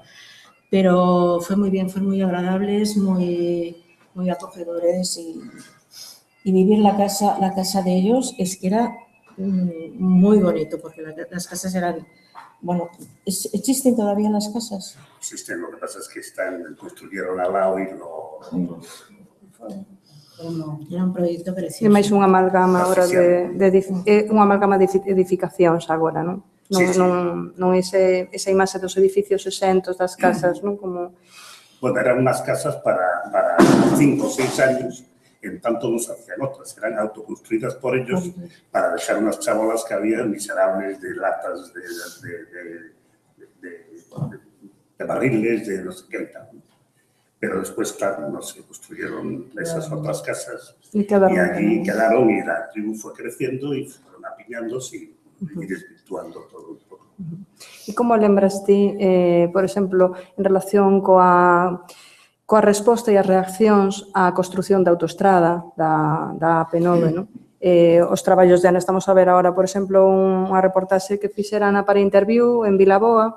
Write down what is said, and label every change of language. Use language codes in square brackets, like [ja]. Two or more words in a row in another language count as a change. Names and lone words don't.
[es] Pero fue muy bien, fueron muy agradables, muy acogedores y vivir la casa de ellos es que era muy bonito porque las casas eran, bueno, ¿existen todavía las casas? Existen, lo que pasa es que construyeron al lado y no... Era un proyecto precioso. [gl] É máis unha amalgama agora unha amalgama de edificacións agora, non? Non esa imaxe dos edificios exentos das casas, non? Como... [es] Bueno, eran unas casas para 5 o 6 años, en tanto no se hacían otras, eran autoconstruidas por ellos para dejar unas chabolas que había miserables de latas, de barriles, de no sé qué tal. Pero después, claro, no se construyeron esas otras casas y allí quedaron y la tribu fue creciendo y fueron apiñándose y desvirtuando todo un poco. [gl] E como lembras ti, por exemplo, en relación coa resposta e as reaccións á construción da autoestrada da AP9, non? Os traballos de Ana, estamos a ver agora, por exemplo, unha reportaxe que fixera Ana para Interview en Vilaboa.